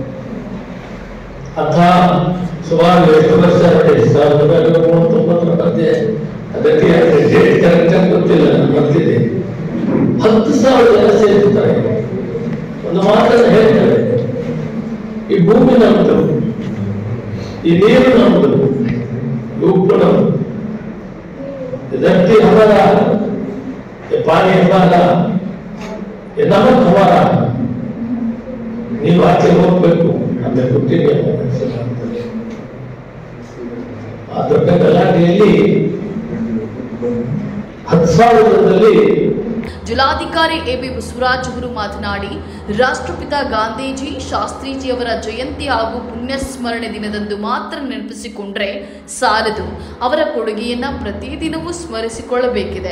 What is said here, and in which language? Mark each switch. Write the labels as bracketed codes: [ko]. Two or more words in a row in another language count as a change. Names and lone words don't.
[kn] ಅಥವಾ ಸುಮಾರು ಎಷ್ಟು ವರ್ಷ ನೋಡಿ, 1939 ಮಧ್ಯೆ, ಅದಕ್ಕೆ [en] date correct [kn] ಆಗಿ ಗೊತ್ತಿಲ್ಲ, ಮರ್ತಿದೆ. 10,000 ಜನ ಸೇರಿರ್ತಾರೆ. ಒಂದು ಮಾತನ್ನು ಹೇಳ್ತಾರೆ, ಈ ಭೂಮಿ ನಮ್ಮದು, ಈ ನೀರು ನಮ್ಮದು, ಈ ಉಪ್ಪು ನಮ್ಮದು, [hi] धरती हमारा, ये पानी हमारा, ये नमक हमारा. [kn] ನೀವು ಆಚೆ ಹೋಗ್ಬೇಕು ಅಂತ ಗೊತ್ತಿದೆ. ಆ ದೊಡ್ಡ ಗಲಾಟೆಯಲ್ಲಿ 10,000ರಲ್ಲಿ ಜಿಲ್ಲಾಧಿಕಾರಿ ಎಬಿ ಬಸವರಾಜ್ ಅವರು ಮಾತನಾಡಿ, ರಾಷ್ಟ್ರಪಿತ ಗಾಂಧೀಜಿ ಶಾಸ್ತ್ರೀಜಿಯವರ ಜಯಂತಿ ಹಾಗೂ ಪುಣ್ಯಸ್ಮರಣೆ ದಿನದಂದು ಮಾತ್ರ ನೆನಪಿಸಿಕೊಂಡ್ರೆ ಸಾಲದು, ಅವರ ಕೊಡುಗೆಯನ್ನ ಪ್ರತಿದಿನವೂ ಸ್ಮರಿಸಿಕೊಳ್ಳಬೇಕಿದೆ.